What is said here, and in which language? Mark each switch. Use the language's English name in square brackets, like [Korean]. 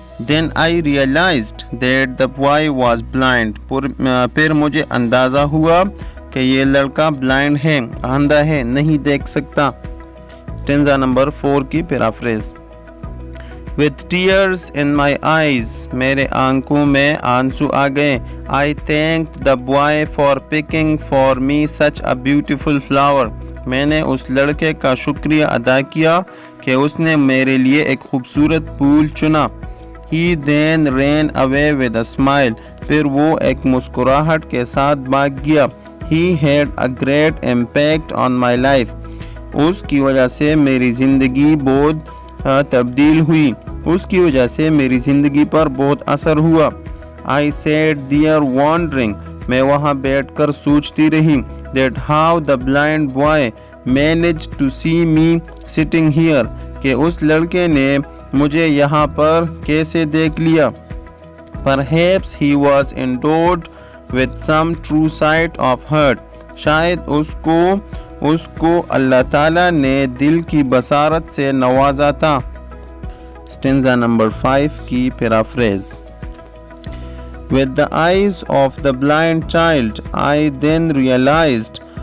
[English] Then I realized that the boy was blind. [Urdu] پھر مجھے اندازہ ہوا کہ یہ لڑکا بلائنڈ ہے، اندھا ہے، نہیں دیکھ سکتا. [English] Stanza number 4 [Urdu] کی paraphrase. [English] With tears in my eyes. [Urdu] میرے آنکھوں میں آنسو آ گئے. [English] I thanked the boy for picking for me such a beautiful flower. [Urdu] میں نے اس لڑکے کا شکریہ ادا کیا کہ اس نے میرے لیے ایک خوبصورت پھول چنا. [English] He then ran away with a smile. [Urdu] پھر وہ ایک مسکراہٹ کے ساتھ بھاگ گیا. [English] He had a great impact on my life. [Urdu] اس کی وجہ سے میری زندگی بہت تبدیل ہوئی. اس کی وجہ سے میری زندگی پر بہت اثر ہوا. [English] I sat there wondering. [Urdu] میں وہاں بیٹھ کر سوچتی رہی. [English] That how the blind boy managed to see me sitting here. [Urdu] کہ اس لڑکے نے مجھے یہاں پر کیسے دیکھ لیا. [English] Perhaps he was endowed with some true sight of heart. [Urdu] شاید اس کو اللہ تعالیٰ نے دل کی بصارت سے نوازا تھا. [English] Stanza number 5 کی paraphrase. With the eyes of the blind child, I then realized.